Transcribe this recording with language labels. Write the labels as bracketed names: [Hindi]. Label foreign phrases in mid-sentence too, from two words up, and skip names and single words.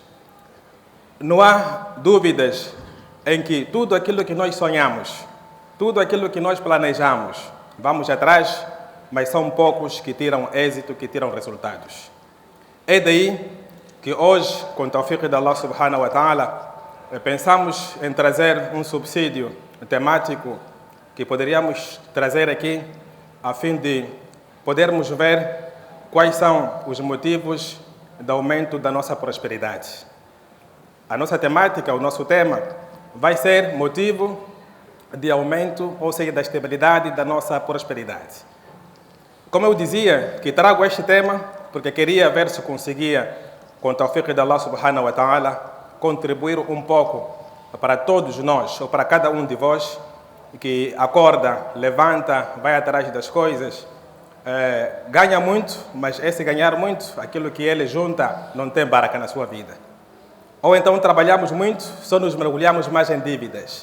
[Portuguese] Não há dúvidas em que tudo aquilo que nós sonhamos, tudo aquilo que nós planejamos, vamos atrás, mas são poucos que tiram êxito, que tiram resultados. É daí que hoje, com o tawfiq de Allah [Arabic] سبحانه وتعالى, [Portuguese] pensamos em trazer um subsídio temático que poderíamos trazer aqui a fim de podermos ver quais são os motivos do aumento da nossa prosperidade. A nossa temática, o nosso tema, vai ser motivo de aumento, ou seja, da estabilidade da nossa prosperidade. Como eu dizia, que trago este tema porque queria ver se conseguia, com o tawfiq de Allah [Arabic] سبحانه وتعالى, [Portuguese] contribuir um pouco para todos nós, ou para cada um de vós, que acorda, levanta, vai atrás das coisas, ganha muito, mas esse ganhar muito, aquilo que ele junta, não tem baraka na sua vida. Ou então trabalhamos muito, só nos mergulhamos mais em dívidas.